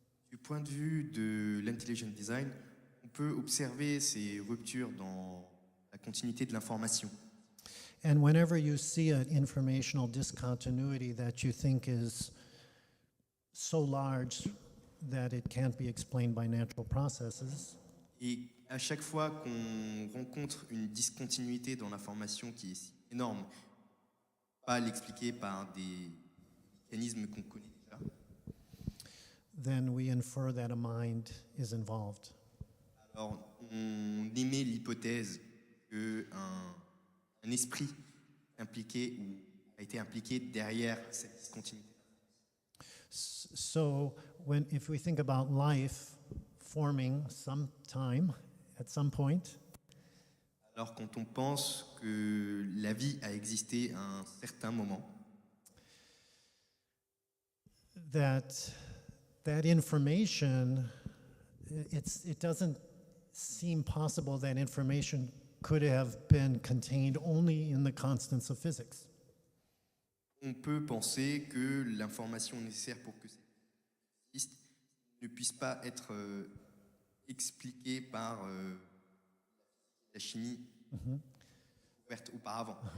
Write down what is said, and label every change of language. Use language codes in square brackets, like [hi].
[fr] Du point de vue de l'intelligent design, on peut observer ces ruptures dans la continuité de l'information. [en] And whenever you see an informational discontinuity that you think is so large that it can't be explained by natural processes, [fr] Et à chaque fois qu'on rencontre une discontinuité dans l'information qui est si énorme, pas l'expliquer par des mécanismes qu'on connaît déjà, [en] then we infer that a mind is involved. [fr] alors on émet l'hypothèse qu'un esprit impliqué ou a été impliqué derrière cette discontinuité. [en] So if we think about life forming at some point, [fr] Alors quand on pense que la vie a existé à un certain moment, [en] that information, it doesn't seem possible that information could have been contained only in the constants of physics. [fr] on peut penser que l'information nécessaire pour que ça existe ne puisse pas être expliquée par la chimie ouverte auparavant.